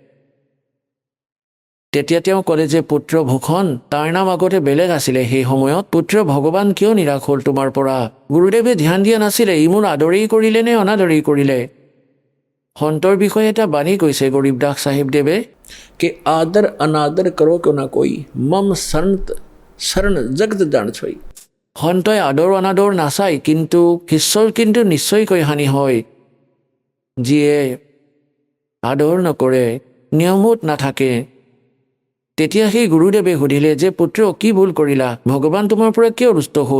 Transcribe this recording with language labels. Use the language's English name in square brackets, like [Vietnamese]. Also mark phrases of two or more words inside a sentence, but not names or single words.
[Assamese] তেতিয়া তেওঁ ক'লে যে পুত্ৰ ভূষণ, তাৰ নাম আগতে বেলেগ আছিলে সেই সময়ত। পুত্ৰ ভগৱান কিয় নিৰাশ হ'ল তোমাৰ পৰা? গুৰুদেৱে ধ্যান দিয়া নাছিলে, ই মোৰ আদৰেই কৰিলে নে অনাদৰেই কৰিলে। সন্তৰ বিষয়ে এটা বাণী কৈছে গৰীবদাস চাহিবদেৱে [Hindi] कि आदर अनादर करो क्यों ना कोई, मम शरण जगत जान छोई। [Assamese] সন্তই আদৰ অনাদৰ নাচায়, কিন্তু ঈশ্বৰ কিন্তু নিশ্চয়কৈ হানি হয়। যিয়ে আদৰ নকৰে, নিয়মত নাথাকে। তেতিয়া সেই গুৰুদেৱে সুধিলে যে পুত্ৰ, কি ভুল কৰিলা? ভগৱান তোমাৰ পৰা কিয় ৰুষ্ট হ'ল?